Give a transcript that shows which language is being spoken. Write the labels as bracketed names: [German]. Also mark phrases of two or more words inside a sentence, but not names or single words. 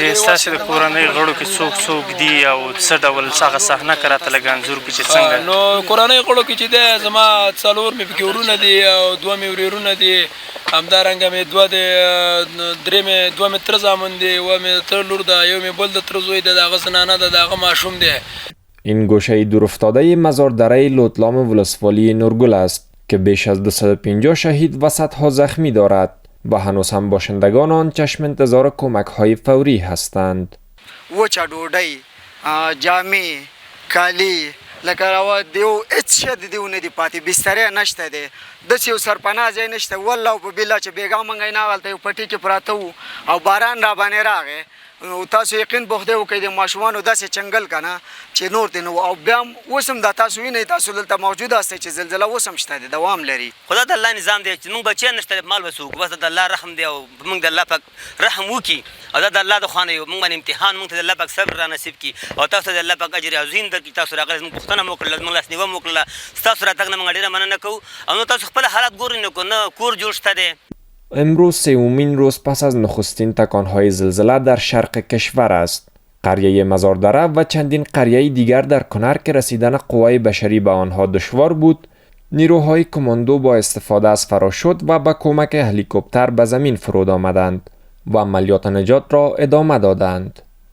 [Pashto] د ستاسې د کورنۍ غړو کې څوک دي او څه ډول هغه صحنه که راته لږ انځور کړي چې څنګه؟ نو کورنۍ غړو کې چې دی، زما 4 مې پکې ورونه دي او 2 مې ورېرونه دي، همدارنګه مې 2 مې تره زامن دي، 1 مې تره لور ده، 1 مې بل د تره زوی ده، د هغه زنانه ده، د هغه ماشوم دی. [Persian] این گوشه دورافتاده مزاردره لوتلام ولسوالی نورگل است که بیش از 250 شهید و صدها زخمی دارد و هنوز هم باشندگان آن چشم انتظار کمک های فوری هستند. [Pashto] وچه ډوډۍ، جامې، کالي، لکه راوه دیو هېڅ شی د دیو نه دي پاتې، بسترې نشته دی، داسې یو سرپناه ځای نشته. والله په بالله چې بېګا موږ نه هلته یو پټي کې پراته وو او باران را باندې راغی. نو تاسو یقین په خدای وکړئ د ماشومانو داسې چنګل که نه چې نور دی نو. او بیا هم اوس هم دا تاسو وینئ، تاسو دلته موجود هستئ چې زلزله اوس هم شته دی، دوام لري. خدا د الله نظام دی چې موږ بچیان نشته، مال به څه وکړو، بس د الله رحم دی او موږ د الله پاک رحم وکړي او دا د الله د خوا نه یو موږ باندې امتحان، موږ ته د الله پاک صبر را نصیب کړي او تاسو ته د الله پاک اجر عظیم درکړي. تاسو راغلئ، زموږ پوښتنه مو وکړله، زموږ لاسنیوه مو وکړله، ستاسو راتګ نه موږ ډېره مننه کوو. او نو تاسو خپل حالات ګورئ، نه کور جوړ شته دی. [Persian] امروز سومین روز پس از نخستین تکانهای زلزله در شرق کشور است. قریه مزاردره و چندین قریه دیگر در کنر که رسیدن قوای بشری به آنها دشوار بود، نیروهای کماندو با استفاده از فراشوت و با کمک هلیکوپتر به زمین فرود آمدند و عملیات نجات را ادامه دادند.